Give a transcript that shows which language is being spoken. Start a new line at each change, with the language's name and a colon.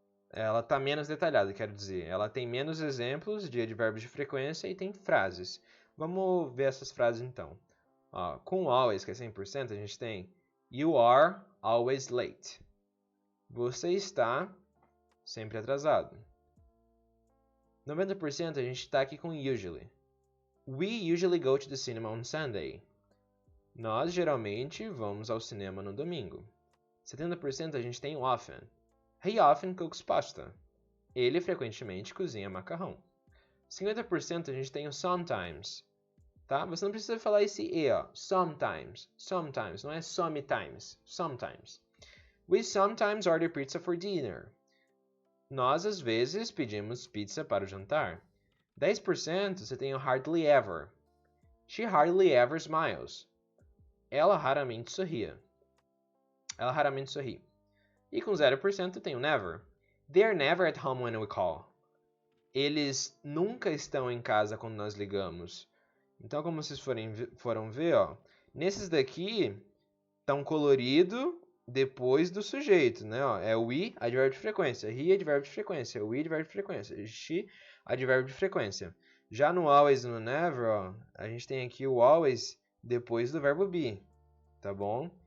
Portuguese: Ela está menos detalhada, quero dizer. Ela tem menos exemplos de advérbios de frequência e tem frases. Vamos ver essas frases então. Ó, com always, que é 100%, a gente tem
English: You are always late.
Portuguese: Você está sempre atrasado. 90% a gente está aqui com usually.
English: We usually go to the cinema on Sunday.
Portuguese: Nós geralmente vamos ao cinema no domingo. 70% a gente tem often.
English: He often cooks pasta.
Portuguese: Ele frequentemente cozinha macarrão. 50% a gente tem o sometimes. Tá? Você não precisa falar esse e, ó.
English: Sometimes. Sometimes.
Portuguese: Não é
English: sometimes. Sometimes. We sometimes order pizza for dinner.
Portuguese: Nós, às vezes, pedimos pizza para o jantar. 10% você tem o hardly ever.
English: She hardly ever smiles.
Portuguese: ela raramente sorria. Ela raramente sorri. E com 0% tem o never.
English: They're never at home when we call.
Portuguese: Eles nunca estão em casa quando nós ligamos. Então, como vocês foram ver, ó, nesses daqui estão colorido depois do sujeito, né? Ó, é o we, advérbio de frequência. He, advérbio de frequência. We, advérbio de frequência. She, advérbio de frequência. Já no always e no never, ó, a gente tem aqui o always depois do verbo be, tá bom?